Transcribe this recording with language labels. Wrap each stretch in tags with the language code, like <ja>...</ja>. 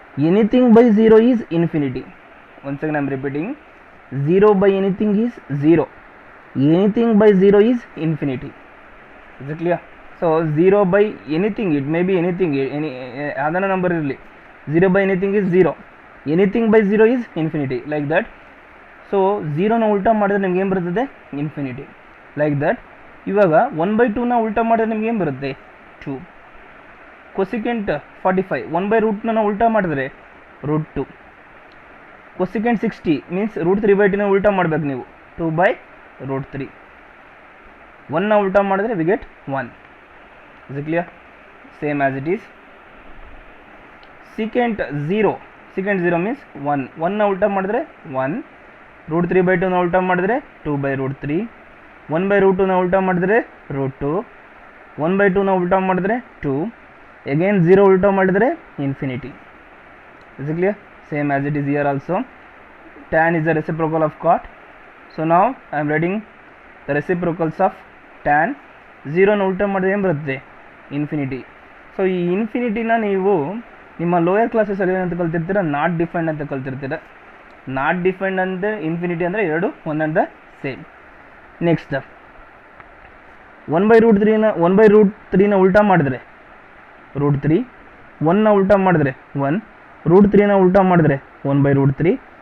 <en>Anything by 0 is infinity. Once again I am repeating, 0/anything is 0. Anything by 0 is infinity. Is it clear? So 0/anything, it may be anything, any other number</en> <kn>irli.</kn> <en>0/anything is 0. Anything by 0 is infinity, like that.</en> <kn>So 0ನ ಉಲ್ಟಾ ಮಾಡಿದ್ರೆ ನಿಮ್ಗೆ ಏನು ಬರ್ತದೆ, infinity.</kn> <en>Like that.</en> <kn>ಇವಾಗ 1/2ನ ಉಲ್ಟಾ ಮಾಡಿದ್ರೆ ನಿಮ್ಗೆ ಏನು ಬರುತ್ತೆ, 2. ಕೊಸಿಕೆಂಟ್ 45 1/√ನ ಉಲ್ಟಾ ಮಾಡಿದ್ರೆ √2. ಕೊಸಿಕೆಂಟ್ 60</kn> <en>means</en> <kn>√3/2ನ ಉಲ್ಟಾ ಮಾಡ್ಬೇಕು ನೀವು, 2/√3. 1ನ ಉಲ್ಟಾ ಮಾಡಿದ್ರೆ</kn> <en>We get 1. Is clear? Same as it is.</en> <kn>Second 0 means 1ನ ಉಲ್ಟಾ ಮಾಡಿದ್ರೆ 1, √3/2ನ ಉಲ್ಟಾ ಮಾಡಿದ್ರೆ 2/√3, 1/√2ನ ಉಲ್ಟಾ ಮಾಡಿದ್ರೆ √2, 1/2ನ ಉಲ್ಟಾ ಮಾಡಿದ್ರೆ 2,</kn> <en>again</en> <kn>0 ಉಲ್ಟಾ ಮಾಡಿದ್ರೆ infinity.</kn> <en>Is clear? Same as it is here also. tan is the reciprocal of cot. So now I am writing the reciprocals of tan.</en> <kn>0ನ ಉಲ್ಟಾ ಮಾಡಿದ್ರೆ ಏನು ಬರುತ್ತೆ? ಇನ್ಫಿನಿಟಿ. ಸೊ ಈ ಇನ್ಫಿನಿಟಿನ ನೀವು ನಿಮ್ಮ</kn> <en>lower</en> <kn>ಕ್ಲಾಸಸಲ್ಲಿ ಏನಂತ ಕಲ್ತಿರ್ತೀರ?</kn> <en>not defined</en> <kn>ಅಂತ ಕಲ್ತಿರ್ತೀರ.</kn> <en>not defined ಅಂದರೆ infinity</en> <kn>ಅಂದರೆ ಎರಡು</kn> <en>One and the same. Next</en> <kn>1/√3ನ ಉಲ್ಟಾ ಮಾಡಿದ್ರೆ √3, 1ನ ಉಲ್ಟಾ ಮಾಡಿದ್ರೆ 1, √3ನ ಉಲ್ಟಾ ಮಾಡಿದ್ರೆ 1/√3.</kn>